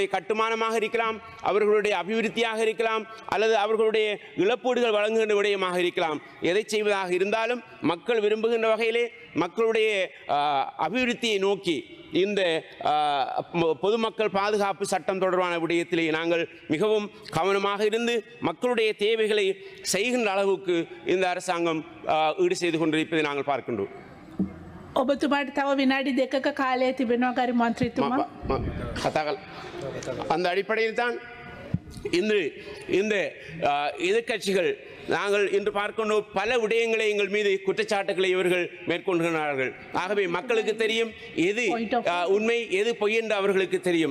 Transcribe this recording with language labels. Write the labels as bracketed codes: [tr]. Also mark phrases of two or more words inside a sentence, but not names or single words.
[ta] கட்டுமானமாக இருக்கலாம், அவர்களுடைய அபிவிருத்தியாக இருக்கலாம், அல்லது அவர்களுடைய இழப்பீடுகள் வழங்குகின்ற விடயமாக இருக்கலாம், எதை செய்வதாக இருந்தாலும் மக்கள் விரும்புகின்ற வகையிலே மக்களுடைய அபிவிருத்தியை நோக்கி இந்த பொதுமக்கள் பாதுகாப்பு சட்டம் தொடர்பான விடயத்திலே நாங்கள் மிகவும் கவனமாக இருந்து மக்களுடைய தேவைகளை செய்கின்ற அளவுக்கு இந்த அரசாங்கம் ஈடு செய்து கொண்டிருப்பதை நாங்கள் பார்க்கின்றோம். [si] ඔබතුමාට තව විනාඩි 2ක කාලය තිබෙනවා ගරු මන්ත්‍රීතුමා. [ta] அந்த அடிப்படையில் தான் இன்று இந்த எதிர்க்கட்சிகள் நாங்கள் இன்று பார்க்கணும் பல விடயங்களை எங்கள் மீது குற்றச்சாட்டுகளை இவர்கள் மேற்கொள்கிறார்கள். ஆகவே மக்களுக்கு தெரியும் எது உண்மை எது பொய் என்று அவர்களுக்கு தெரியும்.